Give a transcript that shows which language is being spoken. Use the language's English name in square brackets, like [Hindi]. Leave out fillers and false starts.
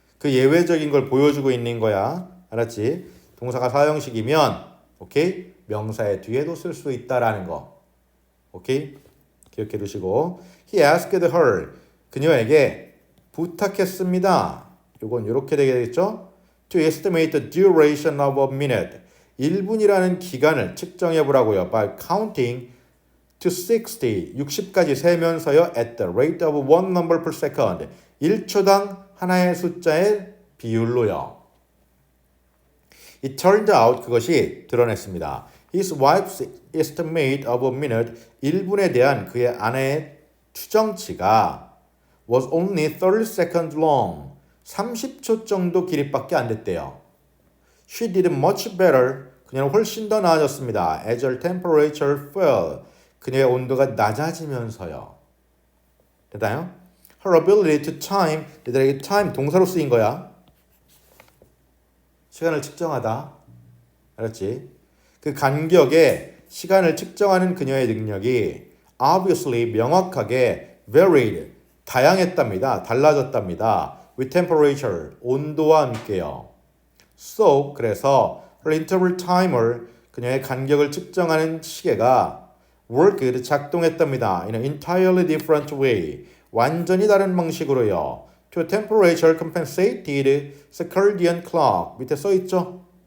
[Korean] 그 예외적인 걸 보여주고 있는 거야. 알았지? 동사가 사형식이면 오케이? 명사의 뒤에도 쓸 수 있다라는 거. 오케이? 기억해 두시고 [English] He asked her [Korean] 그녀에게 부탁했습니다. 요건 이렇게 되겠죠? [English] To estimate the duration of a minute [Korean] 1분이라는 기간을 측정해 보라고요. [English] By counting to [Korean] 60까지 세면서요. [English] At the rate of one number per second [Korean] 1초당 하나의 숫자의 비율로요. [English] It turned out [Korean] 그것이 드러냈습니다. [English] His wife's estimate of a minute [Korean] 1분에 대한 그의 아내의 추정치가 [English] was only 30 seconds long [Korean] 30초 정도 길이밖에 안 됐대요. [English] She did much better. [Korean] 그녀는 훨씬 더 나아졌습니다. [English] As her temperature fell. [Korean] 그녀의 온도가 낮아지면서요. 됐나요? [English] Her ability to time. [Korean] 얘들에게 time 동사로 쓰인 거야. 시간을 측정하다. 알았지? 그 간격에 시간을 측정하는 그녀의 능력이 [English] obviously [Korean] 명확하게 [English] varied. [Korean] 다양했답니다. 달라졌답니다. [English] With temperature, [Korean] 온도와 함께요. So, 그래서 [English] her interval timer, [Korean] 그녀의 간격을 측정하는 시계가 [English] worked, [Korean] 작동했답니다. [English] In an entirely different way, [Korean] 완전히 다른 방식으로요. [English] To temperature compensated circadian clock, [Korean] 밑에 써있죠?